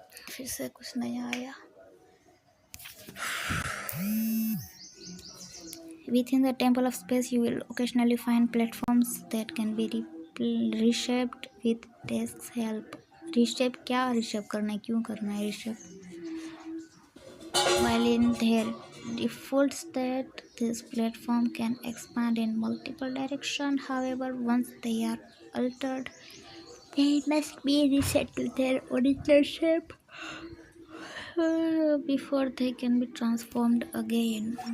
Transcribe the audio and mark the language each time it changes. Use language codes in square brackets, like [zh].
[hi] फिर से कुछ नया आया. [en] Within the Temple of Space, you will occasionally find platforms that can be reshaped with Desk's help. [hi] Reshape क्या reshape करना है, क्यों करना है reshape? [en] While in their default state, this platform can expand in multiple directions. However, once they are altered, they must be reset to their original shape before they can be transformed again.